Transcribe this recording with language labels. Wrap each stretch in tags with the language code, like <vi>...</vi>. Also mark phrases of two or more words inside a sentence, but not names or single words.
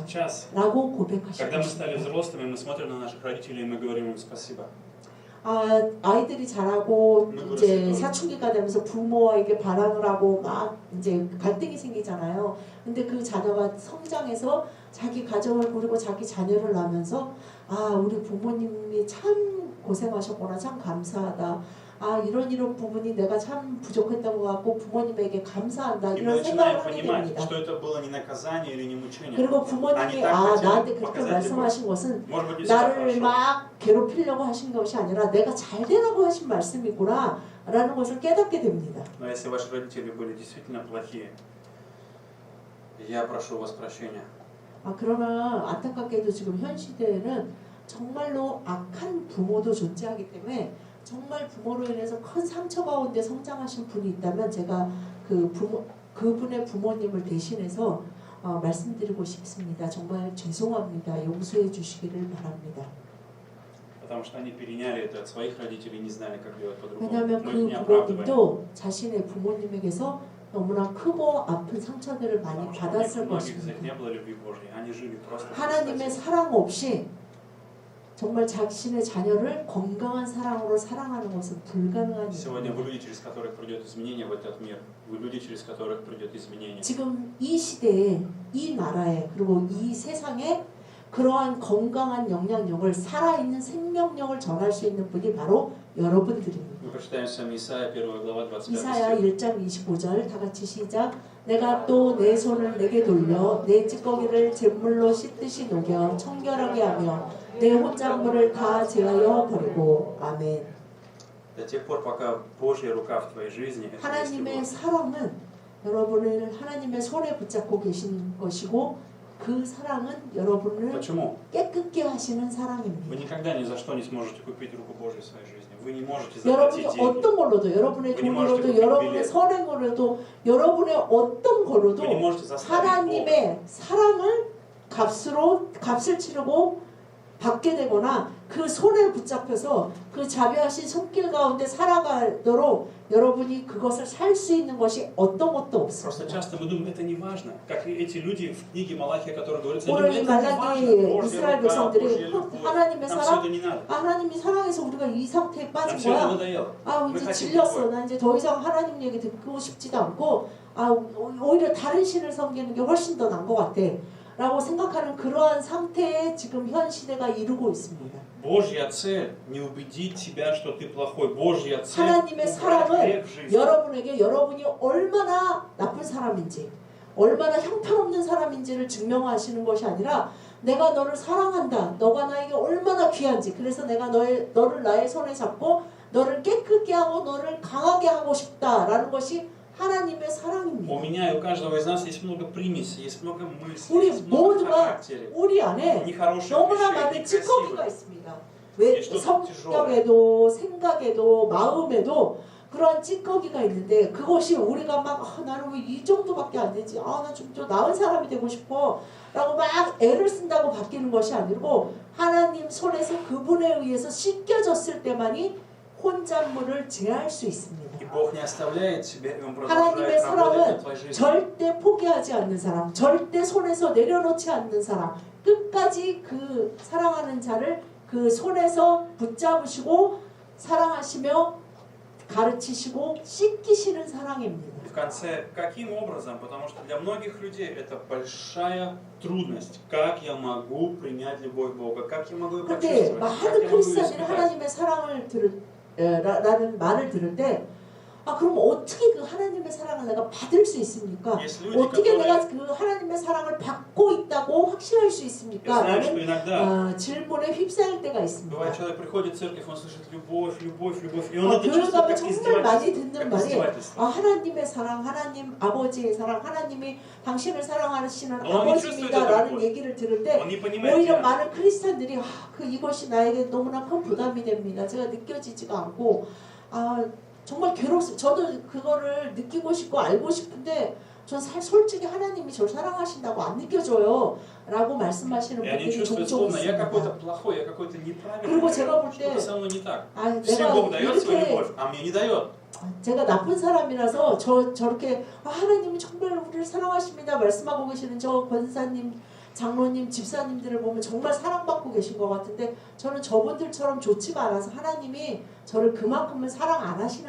<ko>라고 고백하실 것입니다. 아이들이 자라고 이제 사춘기가 되면서 부모에게 반항을 하고 막 이제 갈등이 생기잖아요. 근데 그 자녀가 성장해서 자기 가정을 꾸리고 자기 자녀를 낳으면서 우리 부모님이 참 고생하셨구나, 참 감사하다. 아 이런 부분이 내가 참 부족했던 것 같고 부모님에게 감사한다</ko> <ru>И мы</ru> <ko>이런</ko> <ru>начинаем</ru> <ko>생각을 하게</ko> <ru>понимать,</ru> <ko>됩니다.</ko> <ru>что это было не наказание или не мучение.</ru> <ko>그리고 부모님이 아 나한테 그렇게 말씀하신 것은</ko> <ru>Может быть, не всегда</ru> <ko>나를</ko> <ru>хорошо.</ru> <ko>막 괴롭히려고 하신 것이 아니라 내가 잘 되라고 하신 말씀이구나 라는 것을 깨닫게 됩니다.</ko> <ru>Но если ваши родители были действительно плохие, я прошу у вас прощения.</ru> <ko>아, 그러나 안타깝게도 지금 현 시대에는 정말로 악한 부모도 존재하기 때문에 정말 부모로 인해서 큰 상처 가운데 성장하신 분이 있다면 제가 그분의 부모님을 대신해서 말씀드리고 싶습니다. 정말 죄송합니다. 용서해 주시기를 바랍니다.</ko> <ru>Потому что они переняли это от своих родителей и не знали, как делать по-другому.</ru> <ko>왜냐하면</ko> <ru>Мы их</ru> <ko>그</ko> <ru>не оправдываем.</ru> <ko>부모님도 자신의 부모님에게서 너무나 크고 아픈 상처들을 많이</ko> <ru>Потому что у</ru> <ko>받았을</ko> <ru>многих из них</ru> <ko>것입니다.</ko> <ru>не было любви Божьей. Они жили просто</ru> <ko>하나님의 사랑 없이 정말 자신의 자녀를 건강한 사랑으로 사랑하는 것은 불가능한</ko> <ru>Сегодня вы</ru> <ko>일입니다.</ko> <ru>люди, через которых придет изменение в этот мир. Вы люди, через которых придет изменение.</ru> <ko>지금 이 시대에, 이 나라에, 그리고 이 세상에 그러한 건강한 영향력을 살아있는 생명력을 전할 수 있는 분이 바로 여러분들입니다.</ko> <ru>Мы прочитаем с вами Исайя 1 глава 25</ru> <ko>이사야</ko> <ru>стих.</ru> <ko>1장 25절 다 같이 시작. 내가 또 내 손을 내게 돌려 내 찌꺼기를 잿물로 씻듯이 녹여 청결하게 하며 내 혼잣물을 다 제하여 버리고. 아멘.</ko> <ru>До тех пор, пока Божья рука в твоей жизни, это есть</ru> <ko>하나님의</ko> <ru>любовь.</ru> <ko>사랑은 여러분을 하나님의 손에 붙잡고 계신 것이고 그 사랑은 여러분을</ko> <ru>Почему?</ru> <ko>깨끗게 하시는</ko> <ru>Вы</ru> <ko>사랑입니다.</ko> <ru>никогда ни за что не сможете купить руку Божью в своей жизни. Вы не можете</ru> <ko>여러분이</ko> <ru>заплатить деньги.</ru> <ko>어떤 걸로도 여러분의</ko> <ru>Вы не можете</ru> <ko>돈으로도</ko> <ru>купить</ru> <ko>여러분의</ko> <ru>билет.</ru> <ko>선행으로도 여러분의 어떤 걸로도</ko> <ru>Вы не можете заставить Бога.</ru> <ko>하나님의 사랑을 값을 치르고 받게 되거나 그 손에 붙잡혀서 그 자비하신 손길 가운데 살아가도록 여러분이 그것을 살 수 있는 것이 어떤 것도</ko> <ru>Просто</ru> <ko>없습니다.</ko> <ru>часто мы думаем, это не важно. Как и эти люди в книге Малахия, которые говорится,</ru> <ko>오늘 이</ko> <ru>это не важно.</ru> <ko>말라기</ko> <ru>Божья</ru> <ko>이스라엘</ko> <ru>рука,</ru> <ko>백성들이</ko> <ru>Божья любовь.</ru> <ko>하나님의</ko> <ru>Нам все</ru> <ko>사랑,</ko> <ru>это не надо.</ru> <ko>하나님이 사랑해서 우리가 이 상태에</ko> <ru>Нам</ru> <ko>빠진</ko> <ru>все это</ru> <ko>거야.</ko> <ru>надоело.</ru> <ko>아</ko> <ru>Мы</ru> <ko>이제</ko> <ru>хотим</ru> <ko>질렸어.</ko> <ru>другое.</ru> <ko>나 이제 더 이상 하나님 얘기 듣고 싶지도 않고 아 오히려 다른 신을 섬기는 게 훨씬 더 나은 것 같아. 라고 생각하는 그러한 상태에 지금 현 시대가 이루고 있습니다.</ko> <ru>Божья цель не убедить тебя, что ты плохой. Божья цель</ru> <ko>하나님의</ko> <ru>убрать</ru> <ko>사랑은</ko> <ru>грех в жизни.</ru> <ko>여러분에게 여러분이 얼마나 나쁜 사람인지 얼마나 형편없는 사람인지를 증명하시는 것이 아니라 내가 너를 사랑한다. 너가 나에게 얼마나 귀한지. 그래서 내가 너를 나의 손에 잡고 너를 깨끗게 하고 너를 강하게 하고 싶다라는 것이 하나님의 사랑입니다.</ko> <ru>У меня и у каждого из нас есть много примесей, есть много мыслей,</ru> <ko>우리</ko> <ru>есть много</ru> <ko>모두가</ko> <ru>характеров.</ru> <ko>우리 안에</ko> <ru>Нехороших</ru> <ko>너무나</ko> <ru>вещей,</ru> <ko>많은 찌꺼기가</ko> <ru>некрасивых.</ru> <ko>있습니다. 왜 예, 또 성격에도 생각에도 마음에도 그런 찌꺼기가 있는데 그것이 우리가 막 나는 왜 이 정도밖에 안 되지? 나 좀 더 나은 사람이 되고 싶어 라고 막 애를 쓴다고 바뀌는 것이 아니고 하나님 손에서 그분에 의해서 씻겨졌을 때만이 혼잣물을 제할 수 있습니다.</ko> <ru>И Бог не оставляет тебя, и Он</ru> <ko>하나님의</ko> <ru>продолжает работать</ru> <ko>사랑은</ko> <ru>над твоей жизнью.</ru> <ko>절대 포기하지 않는 사람, 절대 손에서 내려놓지 않는 사람, 끝까지 그 사랑하는 자를 그 손에서 붙잡으시고 사랑하시며 가르치시고 씻기시는 사랑입니다.</ko> <ru>И в конце, каким образом? Потому что для многих людей это большая трудность. Как я могу принять любовь Бога? Как я могу ее</ru> <ko>그런데</ko> <ru>прочувствовать? Как</ru> <ko>많은</ko> <ru>я могу ее</ru> <ko>크리스찬들이</ko> <ru>испытать?</ru> <ko>하나님의 사랑을 라는 말을 들을 때 그럼 어떻게 그 하나님의 사랑을 내가 받을 수 있습니까?</ko> <ru>Есть люди,</ru> <ko>어떻게</ko> <ru>которые</ru> <ko>내가 그 하나님의 사랑을 받고 있다고 확신할 수 있습니까?</ko> <ru>знают, что</ru> <ko>라는</ko> <ru>иногда</ru> <ko>질문에 휩싸일 때가 있습니다.</ko> <ru>бывает, человек приходит в церковь, он слышит любовь, любовь, любовь, и он это</ru> <ko>교회</ko> <ru>чувствует</ru> <ko>가면</ko> <ru>как</ru> <ko>정말 많이 듣는</ko> <ru>как</ru> <ko>말이</ko> <ru>издевательство.</ru> <ko>하나님의 사랑, 하나님 아버지의 사랑, 하나님이 당신을 사랑하시는 너 안 아버지입니다</ko> <ru>чувствует</ru> <ko>라는</ko> <ru>это</ru> <ko>얘기를 들을 때</ko> <ru>Он не понимает</ru> <ko>오히려</ko> <ru>тебя.</ru> <ko>많은 크리스찬들이 이것이 나에게 너무나 큰 부담이 됩니다. 제가 느껴지지가 않고 정말 괴롭습니다. 저도 그거를 느끼고 싶고 알고 싶은데 전 솔직히 하나님이 저를 사랑하신다고 안 느껴져요 라고 말씀하시는</ko> <ru>И они</ru> <ko>분들이</ko> <ru>чувствуют,</ru> <ko>종종</ko> <ru>словно я какой-то</ru> <ko>있습니다.</ko> <ru>плохой, я какой-то неправильный,</ru> <ko>그리고 제가 볼 때</ko> <ru>что-то со мной не так.</ru> <ko>내가</ko> <ru>Всем Бог дает свою</ru> <ko>이렇게</ko> <ru>любовь, а мне не дает.</ru> <ko>제가 나쁜 사람이라서 저렇게 하나님이 정말 우리를 사랑하십니다 말씀하고 계시는 저 권사님, 장로님, 집사님들을 보면 정말 사랑받고 계신 것 같은데 저는 저분들처럼 좋지가 않아서 하나님이 저를 그만큼은 사랑 안 하시나</ko>